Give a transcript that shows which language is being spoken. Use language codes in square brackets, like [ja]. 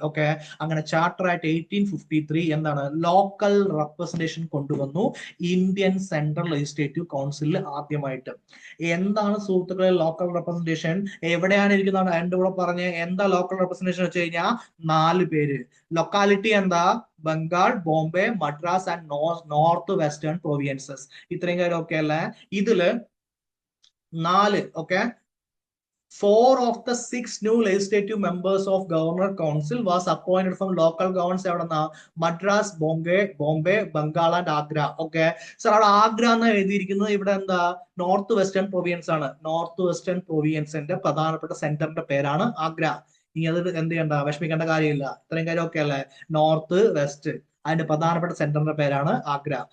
[ml] Okay, അങ്ങനെ charter act 1853 എന്താണ്? Local representation കൊണ്ടുവന്നു ഇന്ത്യൻ സെൻട്രൽ ലെജിസ്ലേറ്റീവ് കൗൺസിലിൽ ആദ്യമായിട്ട്. എന്താണ് സുഹൃത്തുക്കളെ ലോക്കൽ റെപ്രസെന്റേഷൻ? എവിടെയാണ് ഇരിക്കുന്നത്? എന്റെ കൂടെ പറഞ്ഞ് എന്താ ലോക്കൽ റെപ്രസെന്റേഷൻ വെച്ച് കഴിഞ്ഞാൽ 4 പേര്. ലൊക്കാലിറ്റി എന്താ? Bengal, Bombay, Madras and north western പ്രൊവിയൻസസ്. ഇത്രയും കാര്യം ഓക്കെ അല്ലേ? ഇതില് [en] 4, okay, 4 of the 6 new legislative members of Governor Council was appointed from local governments [ml] എവിടെന്നാ? Madras, Bombay, Bengal and Agra. Okay, sir, അവിടെ ആഗ്ര എന്ന് എഴുതിയിരിക്കുന്നത് ഇവിടെ എന്താ? നോർത്ത് വെസ്റ്റേൺ പ്രൊവിയൻസ് ആണ്. നോർത്ത് വെസ്റ്റേൺ പ്രൊവിയൻസിന്റെ പ്രധാനപ്പെട്ട സെന്ററിന്റെ പേരാണ് ആഗ്ര. ഇനി അത് എന്ത് ചെയ്യണ്ട? വിഷമിക്കേണ്ട കാര്യമില്ല. ഇത്രയും കാര്യം ഓക്കെ അല്ലേ? നോർത്ത് വെസ്റ്റ്, അതിന്റെ പ്രധാനപ്പെട്ട സെന്ററിന്റെ പേരാണ് ആഗ്ര.